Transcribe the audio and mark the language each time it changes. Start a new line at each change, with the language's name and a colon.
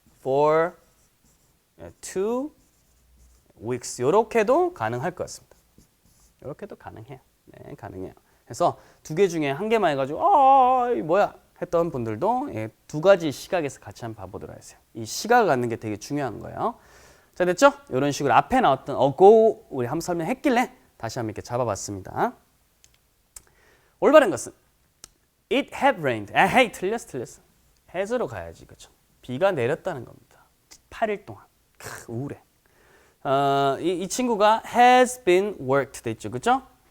English: For 2 weeks
Korean: 이렇게도 가능할 것 같습니다. 이렇게도 가능해요. 네, 가능해요. 그래서 두 개 중에 한 개만 해가지고 뭐야 했던 분들도 두 가지 시각에서 같이 한번 봐보도록 하세요. 이 시각을 갖는 게 되게 중요한 거예요. 자, 됐죠? 이런 식으로 앞에 나왔던 ago 우리 한번 설명했길래 다시 한번 이렇게 잡아봤습니다. 올바른 것은
English: It had rained.
Korean: 에헤이, 틀렸어. has로 가야지, 그렇죠? 비가 내렸다는 겁니다. 8일 동안. 우울해. 이 친구가
English: has been worked
Korean: 됐죠, 그렇죠?